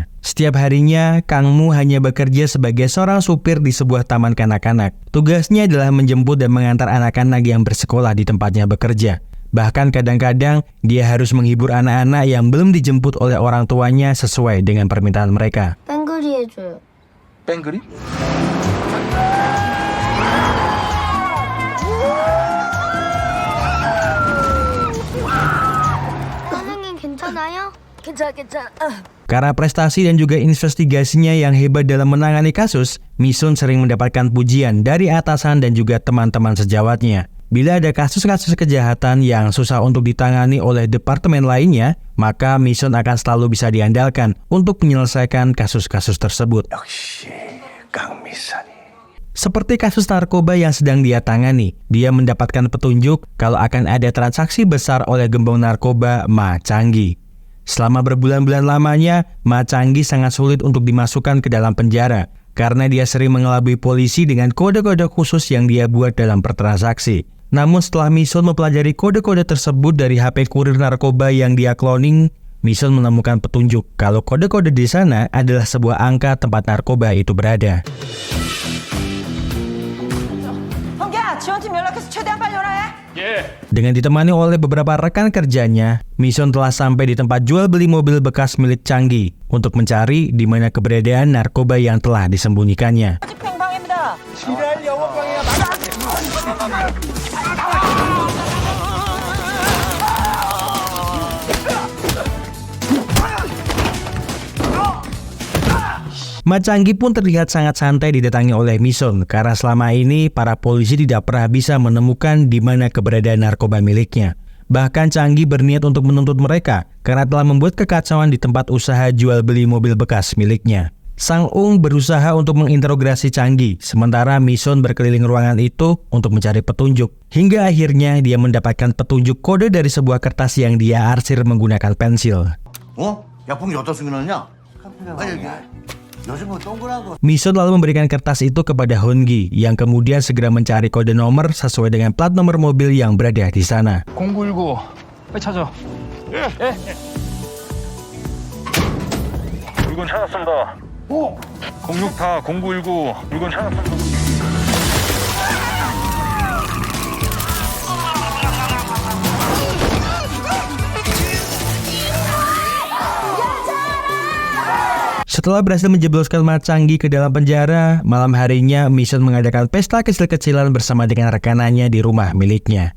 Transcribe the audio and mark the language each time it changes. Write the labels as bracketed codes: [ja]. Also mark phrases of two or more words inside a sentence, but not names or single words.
[id] Setiap harinya, Kang Mu hanya bekerja sebagai seorang supir di sebuah taman kanak-kanak. Tugasnya adalah menjemput dan mengantar anak-anak yang bersekolah di tempatnya bekerja. Bahkan kadang-kadang, dia harus menghibur anak-anak yang belum dijemput oleh orang tuanya sesuai dengan permintaan mereka. [ko] 뺑그리 해줘요. 뺑그리? 선생님 괜찮아요? 괜찮아. [id] Karena prestasi dan juga investigasinya yang hebat dalam menangani kasus, Mi-sun sering mendapatkan pujian dari atasan dan juga teman-teman sejawatnya. Bila ada kasus-kasus kejahatan yang susah untuk ditangani oleh departemen lainnya, maka Mi-sun akan selalu bisa diandalkan untuk menyelesaikan kasus-kasus tersebut. [ko] 역시 강미선이. [id] Seperti kasus narkoba yang sedang dia tangani, dia mendapatkan petunjuk kalau akan ada transaksi besar oleh gembong narkoba Ma Chang-gi. Selama berbulan-bulan lamanya, Ma Chang-gi sangat sulit untuk dimasukkan ke dalam penjara karena dia sering mengelabui polisi dengan kode-kode khusus yang dia buat dalam pertransaksi. Namun setelah Mi-sun mempelajari kode-kode tersebut dari HP kurir narkoba yang dia cloning, Mi-sun menemukan petunjuk kalau kode-kode di sana adalah sebuah angka tempat narkoba itu berada. [ko] 형기야, 지원팀 연락해서 최대한 빨리 오라 해. [id] Dengan ditemani oleh beberapa rekan kerjanya, Mi-sun telah sampai di tempat jual beli mobil bekas milik Chang-gi untuk mencari di mana keberadaan narkoba yang telah disembunyikannya. [ko] 아직 팽방입니다. 지랄 영업방이야 나가. [id] Ma Chang-gi pun terlihat sangat santai didatangi oleh Mi-sun karena selama ini para polisi tidak pernah bisa menemukan di mana keberadaan narkoba miliknya. Bahkan Chang-gi berniat untuk menuntut mereka karena telah membuat kekacauan di tempat usaha jual beli mobil bekas miliknya. Sang-ung berusaha untuk menginterogasi Chang-gi, sementara Mi-sun berkeliling ruangan itu untuk mencari petunjuk. Hingga akhirnya dia mendapatkan petunjuk kode dari sebuah kertas yang dia arsir menggunakan pensil. [ko] 어? 약봉이 어디다 숨겨놨냐? 아니 여기 요즘 뭐 동그란 거 [id] Mi-sun lalu memberikan kertas itu kepada Hoon-gi yang kemudian segera mencari kode nomor sesuai dengan plat nomor mobil yang berada di sana. [ko] 0919 빨리 찾아. 예. 물건 찾았습니다. 064 0919 물건 찾았습니다. [id] Setelah berhasil menjebloskan Ma Chang-gi ke dalam penjara, malam harinya Mi-sun mengadakan pesta kecil-kecilan bersama dengan rekanannya di rumah miliknya.